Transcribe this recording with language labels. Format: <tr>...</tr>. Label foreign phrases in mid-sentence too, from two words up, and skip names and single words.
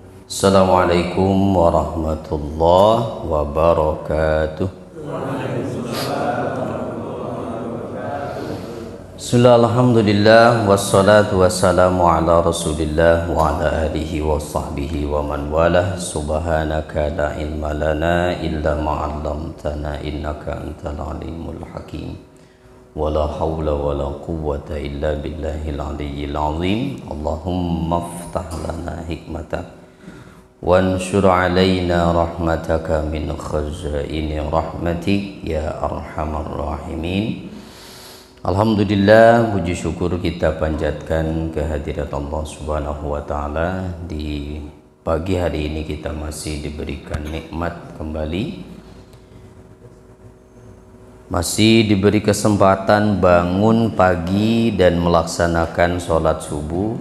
<ar>السلام عليكم ورحمة الله وبركاته. بسم الله، الحمد لله، والصلاة والسلام على رسول الله وعلى آله وصحبه ومن والاه. سبحانك لا علم لنا إلا ما علمتنا إنك أنت العليم الحكيم. ولا حول ولا قوة إلا بالله العلي العظيم. اللهم افتح لنا حكمتك وانشر علينا رحمتك من خزائن رحمتك يا أرحم الراحمين. Alhamdulillah,</ar> <id>puji syukur kita panjatkan kehadirat Allah</id> <ar>سبحانه وتعالى.</ar> <id>Di pagi hari ini kita masih diberikan nikmat kembali, masih diberi kesempatan bangun pagi dan melaksanakan sholat subuh.</id>